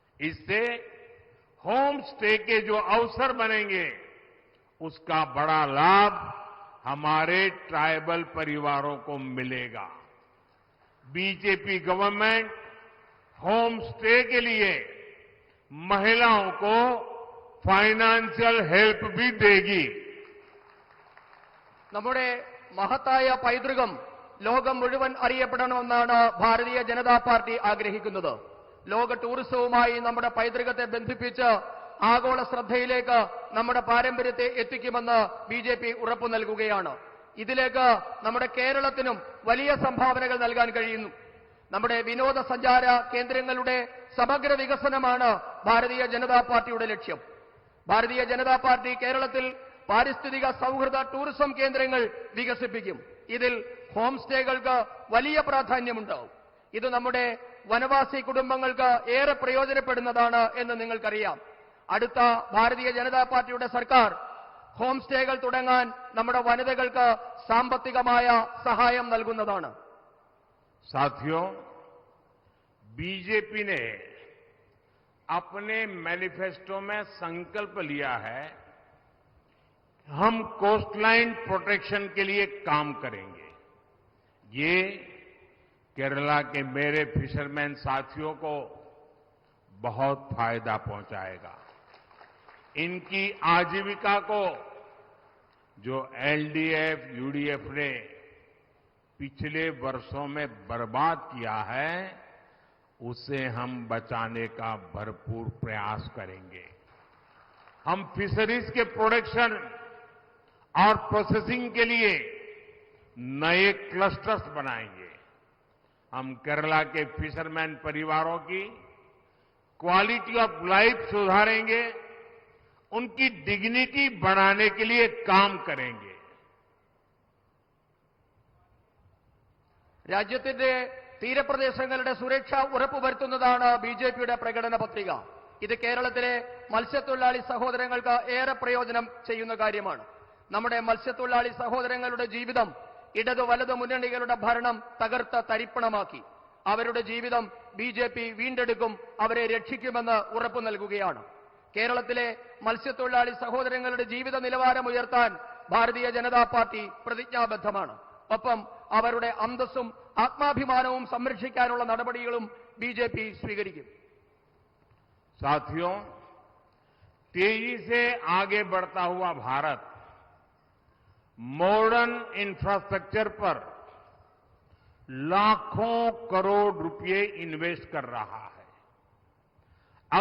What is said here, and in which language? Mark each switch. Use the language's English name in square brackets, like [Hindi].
[Hindi] इससे home stay के जो अवसर बनेंगे, उसका बड़ा लाभ हमारे ट्राइबल परिवारों को मिलेगा. बीजेपी गवर्नमेंट होम स्टे के लिए महिलाओं को फाइनेंशियल हेल्प भी देगी. [Malayalam] നമ്മുടെ മഹത്തായ പൈതൃകം ലോകം മുഴുവൻ അറിയപ്പെടണമെന്നാണ് ഭാരതീയ ജനതാ പാർട്ടി ആഗ്രഹിക്കുന്നത്. ലോക ടൂറിസവുമായി നമ്മുടെ പൈതൃകത്തെ ബന്ധിപ്പിച്ച് ആഗോള ശ്രദ്ധയിലേക്ക് നമ്മുടെ പാരമ്പര്യത്തെ എത്തിക്കുമെന്ന് ബിജെപി ഉറപ്പു നൽകുകയാണ്. ഇതിലേക്ക് നമ്മുടെ കേരളത്തിനും വലിയ സംഭാവനകൾ നൽകാൻ കഴിയുന്നു. നമ്മുടെ വിനോദസഞ്ചാര കേന്ദ്രങ്ങളുടെ സമഗ്ര വികസനമാണ് ഭാരതീയ ജനതാ പാർട്ടിയുടെ ലക്ഷ്യം. ഭാരതീയ ജനതാ പാർട്ടി കേരളത്തിൽ പാരിസ്ഥിതിക സൗഹൃദ ടൂറിസം കേന്ദ്രങ്ങൾ വികസിപ്പിക്കും. ഇതിൽ ഹോം സ്റ്റേകൾക്ക് വലിയ പ്രാധാന്യമുണ്ടാവും. ഇത് നമ്മുടെ വനവാസി കുടുംബങ്ങൾക്ക് ഏറെ പ്രയോജനപ്പെടുന്നതാണ് എന്ന് നിങ്ങൾക്കറിയാം. അടുത്ത ഭാരതീയ ജനതാ പാർട്ടിയുടെ സർക്കാർ ഹോം സ്റ്റേകൾ തുടങ്ങാൻ നമ്മുടെ വനിതകൾക്ക് സാമ്പത്തികമായ സഹായം നൽകുന്നതാണ്. [Hindi] साथियों, बीजेपी ने अपने मैनिफेस्टो में संकल्प लिया है, हम कोस्टलाइन प्रोटेक्शन के लिए काम करेंगे। ये केरला के मेरे फिशरमैन साथियों को बहुत फायदा पहुंचाएगा। इनकी आजीविका को जो एलडीएफ, यूडीएफ ने पिछले वर्षों में बर्बाद किया है, उसे हम बचाने का भरपूर प्रयास करेंगे। हम फिशरीज के प्रोडक्शन और प्रोसेसिंग के लिए नए क्लस्टर्स बनाएंगे। हम केरला के फिशरमैन परिवारों की क्वालिटी ऑफ लाइफ सुधारेंगे, उनकी डिग्निटी बढ़ाने के लिए काम करेंगे। [Malayalam] രാജ്യത്തിന്റെ തീരപ്രദേശങ്ങളുടെ സുരക്ഷ ഉറപ്പുവരുത്തുന്നതാണ് ബിജെപിയുടെ പ്രകടന പത്രിക. ഇത് കേരളത്തിലെ മത്സ്യത്തൊഴിലാളി സഹോദരങ്ങൾക്ക് ഏറെ പ്രയോജനം ചെയ്യുന്ന കാര്യമാണ്. നമ്മുടെ മത്സ്യത്തൊഴിലാളി സഹോദരങ്ങളുടെ ജീവിതം ഇടതു വലതു മുന്നണികളുടെ ഭരണം തകർത്ത തരിപ്പണമാക്കി. അവരുടെ ജീവിതം ബിജെപി വീണ്ടെടുക്കും, അവരെ രക്ഷിക്കുമെന്ന് ഉറപ്പു നൽകുകയാണ്. കേരളത്തിലെ മത്സ്യത്തൊഴിലാളി സഹോദരങ്ങളുടെ ജീവിത നിലവാരം ഉയർത്താൻ ഭാരതീയ ജനതാ പാർട്ടി പ്രതിജ്ഞാബദ്ധമാണ്. ഒപ്പം അവരുടെ അന്തസ്സും ആത്മാഭിമാനവും സംരക്ഷിക്കാനുള്ള നടപടികളും ബിജെപി സ്വീകരിക്കും. [Hindi] साथियों, तेजी से आगे बढ़ता हुआ भारत मॉडर्न इंफ्रास्ट्रक्चर पर लाखों करोड़ रुपए इन्वेस्ट कर रहा है।